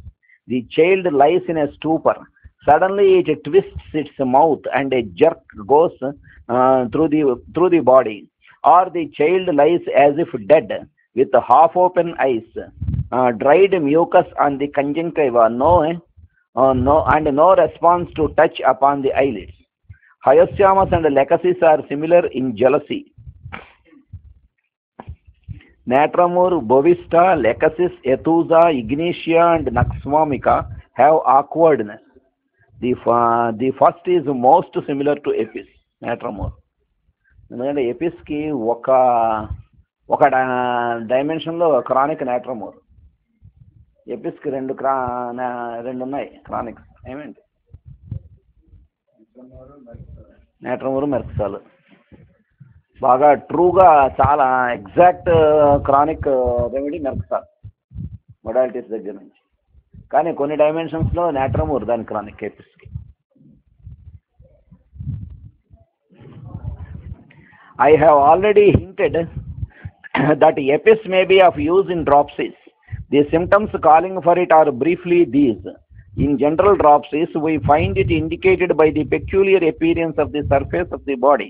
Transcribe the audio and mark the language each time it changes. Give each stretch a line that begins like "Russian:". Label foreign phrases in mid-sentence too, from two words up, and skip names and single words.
English: The child lies in a stupor. Suddenly it twists its mouth and a jerk goes through the body, or the child lies as if dead with half open eyes, dried mucus on the conjunctiva, and no response to touch upon the eyelids. Hyoscyamus and lecasis are similar in jealousy. Natramur, bovista, lecasis, ethusa, ignatia, and naxvomica have awkwardness. The first is most similar to Apis, Natramur.
Telugu: ఎందుకంటే ఎపిస్కి ఒక డైమెన్షన్లో క్రానిక్ నేట్రమోర్, ఎపిస్కి రెండు ఉన్నాయి క్రానిక్స్. ఏమేంటి? నేట్రమోర్, మెర్క్సాల్. బాగా ట్రూగా చాలా
English: exact chronic remedy Merc sol modalities
Telugu: దగ్గర నుంచి. కానీ కొన్ని డైమెన్షన్స్లో నేట్రమోర్ దాని క్రానిక్ ఎపిస్కి.
English: I have already hinted that Apis may be of use in dropsies. The symptoms calling for it are briefly these. In general dropsies, we find it indicated by the peculiar appearance of the surface of the body.